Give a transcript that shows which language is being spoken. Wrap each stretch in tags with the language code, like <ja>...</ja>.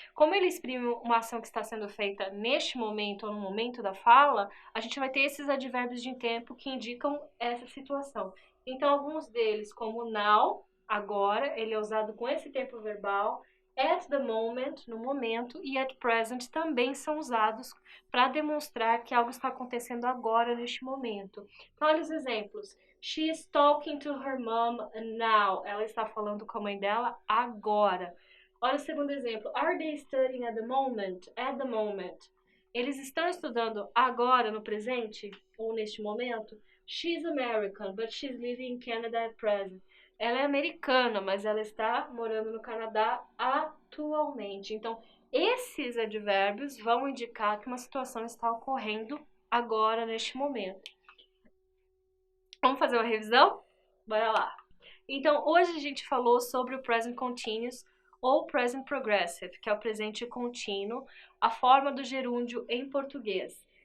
<pt>Como ele exprime uma ação que está sendo feita neste momento ou no momento da fala, a gente vai ter esses advérbios de tempo que indicam essa situação. Então, alguns deles, como now, agora, ele é usado com esse tempo verbal. At the moment, no momento, e at present também são usados para demonstrar que algo está acontecendo agora, neste momento. Então, olha os exemplos.</pt> <en>She is talking to her mom now.</en> <pt>Ela está falando com a mãe dela agora. Olha o segundo exemplo.</pt> <en>Are they studying at the moment? At the moment.</en> <pt>Eles estão estudando agora, no presente, ou neste momento?</pt> <en>She's American, but she's living in Canada at present.</en> <pt>Ela é americana, mas ela está morando no Canadá atualmente. Então, esses advérbios vão indicar que uma situação está ocorrendo agora, neste momento. Vamos fazer uma revisão? Bora lá. Então, hoje a gente falou sobre o present continuous ou present progressive, que é o presente contínuo, a forma do gerúndio em português.</pt>